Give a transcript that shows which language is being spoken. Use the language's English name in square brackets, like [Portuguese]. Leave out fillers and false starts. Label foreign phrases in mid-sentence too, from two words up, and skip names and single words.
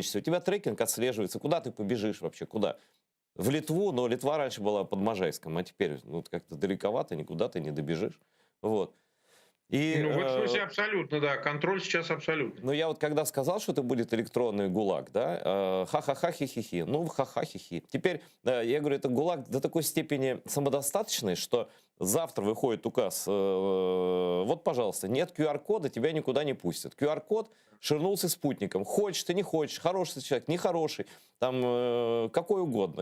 [Russian] У тебя трекинг отслеживается. Куда ты побежишь вообще? Куда? В Литву, но Литва раньше была под Можайском, а теперь ну, как-то далековато, никуда ты не добежишь. Вот. И, Ну, в этом смысле абсолютно, да. Контроль сейчас абсолютно. ну, я вот когда сказал, что это будет электронный ГУЛАГ, да, ха-ха-ха, хи-хи-хи, ну, ха-ха, хи-хи. Теперь, я говорю, это ГУЛАГ до такой степени самодостаточный, что завтра выходит указ, вот, пожалуйста, нет QR-кода, тебя никуда не пустят. QR-код ширнулся спутником. Хочешь ты, не хочешь, хороший ты человек, нехороший, там, какой угодно.